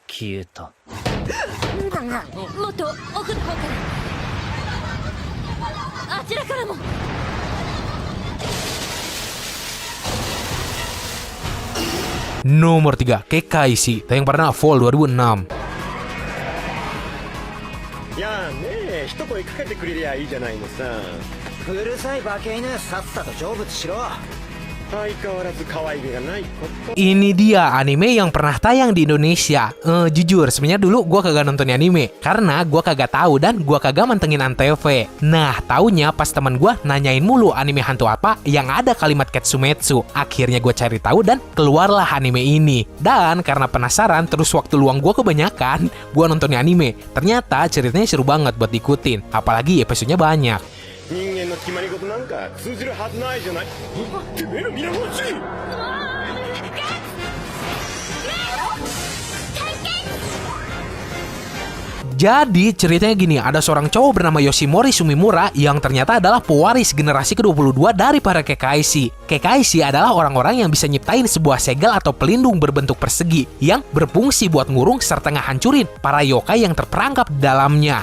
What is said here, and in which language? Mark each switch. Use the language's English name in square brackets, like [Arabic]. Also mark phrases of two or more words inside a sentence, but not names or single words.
[Indonesian] Nomor 3, Kekaishi, tayang pernah Fall 2006. [Japanese] やあねえ、一声かけてくれりゃいいじゃないのさ。うるさいバケ犬、さっさと成仏しろ。相変わらず可愛げがないこと。 [Indonesian] Ini dia anime yang pernah tayang di Indonesia. Jujur, sebenarnya dulu gue kagak nonton anime karena gue kagak tahu dan gue kagak mantengin Antv. Nah, taunya pas teman gue nanyain mulu anime hantu apa yang ada kalimat Ketsumetsu. Akhirnya gue cari tahu dan keluarlah anime ini. Dan karena penasaran, terus waktu luang gue kebanyakan, gue nontonnya anime. Ternyata ceritanya seru banget buat diikutin, apalagi episodenya banyak. [Japanese] 人間の決まり事なんか通じるはずないじゃない。てめえの皆殺し。 [Indonesian] Jadi ceritanya gini, ada seorang cowok bernama Yoshimori Sumimura yang ternyata adalah pewaris generasi ke-22 dari para Kekaishi. Kekaishi adalah orang-orang yang bisa nyiptain sebuah segel atau pelindung berbentuk persegi yang berfungsi buat ngurung serta ngehancurin para yokai yang terperangkap di dalamnya.